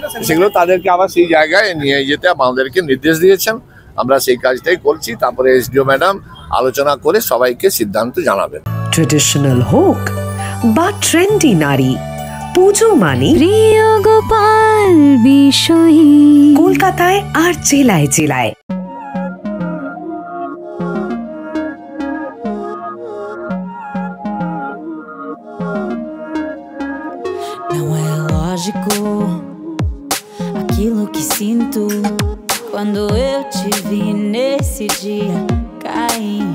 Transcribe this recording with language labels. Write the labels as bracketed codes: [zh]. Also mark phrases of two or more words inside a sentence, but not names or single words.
[bn] সেগুলো তাদেরকে আবার সেই জায়গায় নিয়ে যেতে আমাদেরকে নির্দেশ দিয়েছেন, আমরা সেই কাজটাই করছি। তারপরে এসডিও ম্যাডাম আলোচনা করে সবাইকে সিদ্ধান্ত জানাবেন। ট্রেডিশনাল হোক বা ট্রেন্ডি নারী, পুজো মানে প্রিয় গোপাল বিষয়ী, কলকাতায় আর জেলায় জেলায়। [pt] Não é lógico aquilo que sinto quando eu te vi nesse dia cair.